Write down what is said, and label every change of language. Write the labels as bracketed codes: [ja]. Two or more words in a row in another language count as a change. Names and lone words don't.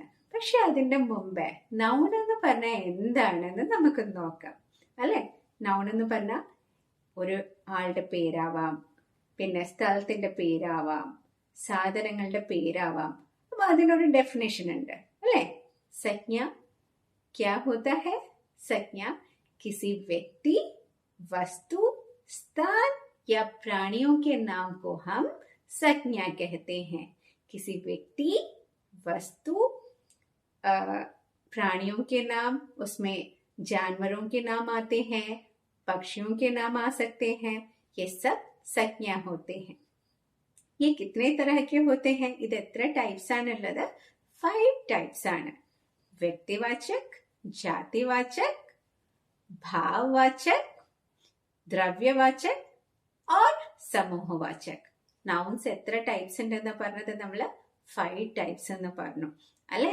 [ml] പക്ഷെ അതിന്റെ മുമ്പേ നൗൺ എന്ന് പറഞ്ഞാൽ എന്താണെന്ന് നമുക്ക് നോക്കാം അല്ലെ. നൗൺ എന്ന് പറഞ്ഞാൽ ഒരു ആളുടെ പേരാവാം, പിന്നെ സ്ഥലത്തിന്റെ പേരാവാം, സാധനങ്ങളുടെ പേരാവാം. അപ്പൊ അതിനൊരു ഡെഫിനേഷൻ ഉണ്ട് അല്ലെ. [hi] संज्ञा क्या होता है? संज्ञा किसी व्यक्ति, वस्तु, स्थान या प्राणियों के नाम को हम संज्ञा कहते हैं. किसी व्यक्ति, वस्तु, प्राणियों के नाम, उसमें जानवरों के नाम आते हैं, पक्षियों के नाम आ सकते हैं. ये सब संज्ञा होते हैं. ये कितने तरह के होते हैं? [ml] ഇത് എത്ര ടൈപ്സ് ആണുള്ളത്? 5 ടൈപ്സ് ആണ്. [hi] व्यक्तिवाचक, जातिवाचक, भाववाचक, द्रव्यवाचक और समूहवाचक. [ml] നൗൺസ് എത്ര ടൈപ്സ് ഉണ്ടെന്ന് പറഞ്ഞത് നമ്മൾ 5 ടൈപ്സ് എന്ന് പറഞ്ഞു അല്ലെ.